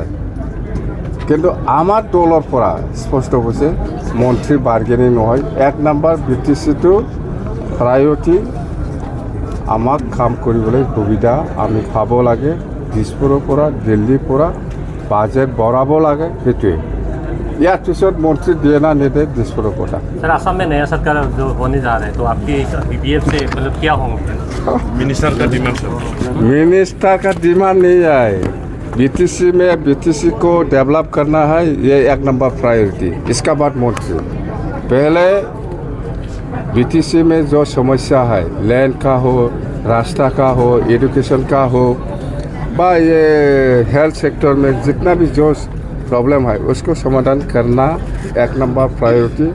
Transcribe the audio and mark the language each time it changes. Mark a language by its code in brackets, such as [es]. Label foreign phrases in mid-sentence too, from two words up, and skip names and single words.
[as] কিন্তু আমাৰ দলৰ পৰা স্পষ্ট হৈছে মন্ত্ৰী বাৰ্গেনিং নহয়। 1 নম্বৰ BTCটো প্ৰায়োৰিটি। আমাক কাম কৰিবলৈ সুবিধা আমি পাব লাগে। দিছপুৰৰ পৰা দিল্লীৰ পৰা বাজেট বঢ়াব লাগে, সেইটোৱে। ইয়াৰ পিছত মন্ত্ৰী দিয়ে না নিদিয়ে দিছপুৰৰ কথা। [hi] सर असम में नया सरकार जो होने जा रहा है तो आपकी BPF से मतलब क्या होंगे? मिनिस्टर का डिमांड सर। मिनिस्टर का डिमांड नहीं है। BTC को डेवलप करना है, ये 1 [en] number priority. [hi] इसका बाद मंत्री पहले BTC में जो समस्या है, लैंड का हो, रास्ता का हो, एजुकेशन का हो, बा ये [en] health sector [hi] में जितना भी जो प्रॉब्लम है उसको समाधान करना 1 [en] number priority.